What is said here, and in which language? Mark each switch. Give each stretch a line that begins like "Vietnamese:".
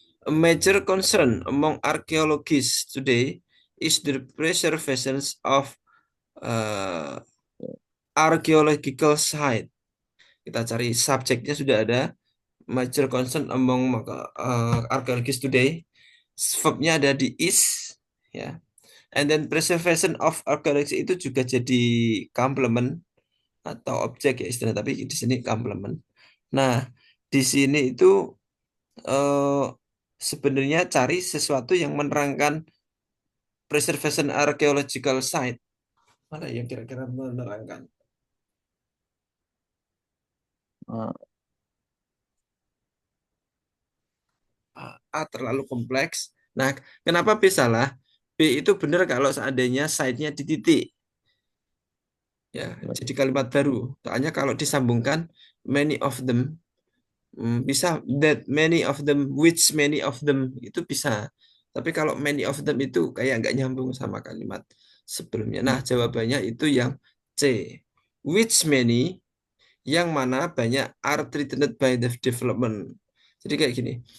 English: A major concern among archaeologists today is the preservation of uh, archaeological site.
Indonesian: Kita cari subjeknya sudah ada.
English: Major concern among archaeologists today.
Indonesian: Verbnya ada di is, ya.
English: And then preservation of archaeology
Indonesian: itu juga jadi complement atau objek ya istilah, tapi di sini complement. Nah, di sini itu eh, sebenarnya cari sesuatu yang menerangkan preservation archaeological site. Mana yang kira-kira menerangkan? Ah, A terlalu kompleks. Nah, kenapa B salah? B itu benar kalau seandainya site-nya di titik. Ya, jadi kalimat baru. Soalnya kalau disambungkan many of them bisa that many of them, which many of them itu bisa. Tapi kalau many of them itu kayak nggak nyambung sama kalimat sebelumnya. Nah, jawabannya itu yang C. Which many, yang mana banyak are threatened by the development. Jadi kayak gini.